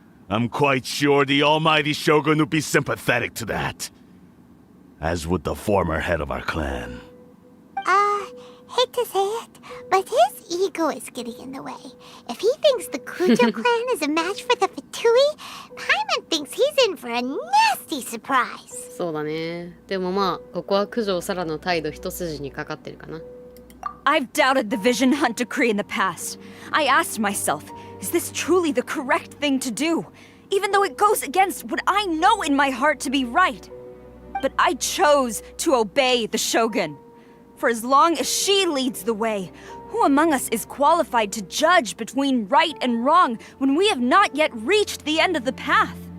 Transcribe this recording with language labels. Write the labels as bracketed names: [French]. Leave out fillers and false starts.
[English] I'm quite sure the almighty Shogun would be sympathetic to that, as would the former head of our clan. Hate to say it, but his ego is getting in the way. If he thinks the Kujo clan is a match for the Fatui, Paimon thinks he's in for a nasty surprise. [Japanese] そうだね。でもまあここは九条サラの態度一筋にかかってるかな。 [English] I've doubted the Vision Hunt decree in the past. I asked myself, is this truly the correct thing to do? Even though it goes against what I know in my heart to be right. But I chose to obey the Shogun. For as long as she leads the way, who among us is qualified to judge between right and wrong when we have not yet reached the end of the path?